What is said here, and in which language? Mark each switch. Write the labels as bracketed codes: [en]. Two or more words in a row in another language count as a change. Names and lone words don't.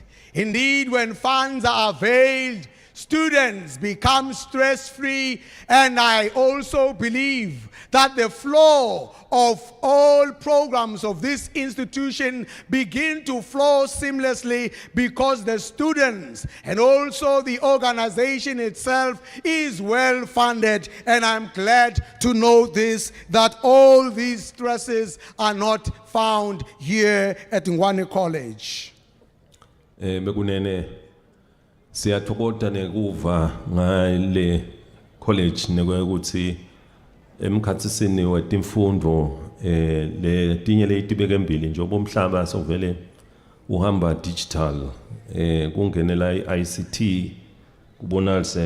[en] Indeed, when funds are availed, students become stress-free, and I also believe that the flow of all programs of this institution begin to flow seamlessly because the students and also the organization itself is well funded, and I'm glad to know this, that all these stresses are not found here at Ngwane College. [ss] Bekunene siyathokoza nekuva ngale college nekwekuthi emkhatsisini wetimfundo letinye letibeke embili njengoba umhlaba sovele uhamba digital kungenela iICT kubonalise